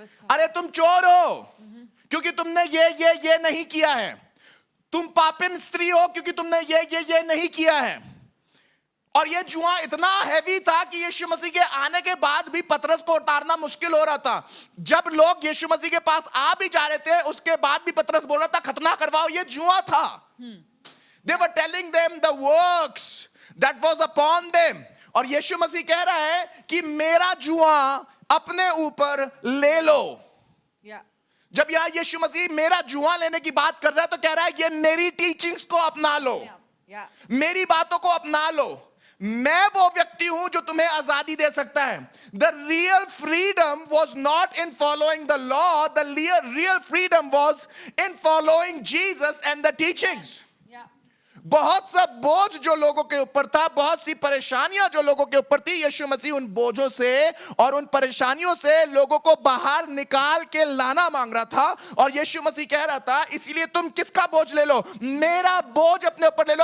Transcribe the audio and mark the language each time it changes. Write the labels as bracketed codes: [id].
[hi] अरे तुम चोर हो क्योंकि तुमने ये नहीं किया है, तुम पापिन स्त्री हो क्योंकि तुमने ये नहीं किया है। और ये जुआ इतना हैवी था कि यीशु मसीह के आने के बाद भी पतरस को उतारना मुश्किल हो रहा था। जब लोग यीशु मसीह के पास आ भी जा रहे थे, उसके बाद भी पतरस बोल रहा था खतना करवाओ, ये जुआ था। [en] They were telling them the works that was upon them. [hi] और यीशु मसीह कह रहा है कि मेरा जुआ अपने ऊपर ले लो। जब यहां यीशु मसीह मेरा जुआ लेने की बात कर रहा है तो कह रहा है ये मेरी टीचिंग्स को अपना लो, मेरी बातों को अपना लो। मैं वो व्यक्ति हूं जो तुम्हें आजादी दे सकता है। [en] The real freedom was not in following the law, the real freedom was in following Jesus and the teachings. [hi] बहुत सा बोझ जो लोगों के ऊपर था, बहुत सी परेशानियां जो लोगों के ऊपर थी, यीशु मसीह उन बोझों से और उन परेशानियों से लोगों को बाहर निकाल के लाना मांग रहा था। और यीशु मसीह कह रहा था इसलिए तुम किसका बोझ ले लो? मेरा बोझ अपने ऊपर ले लो।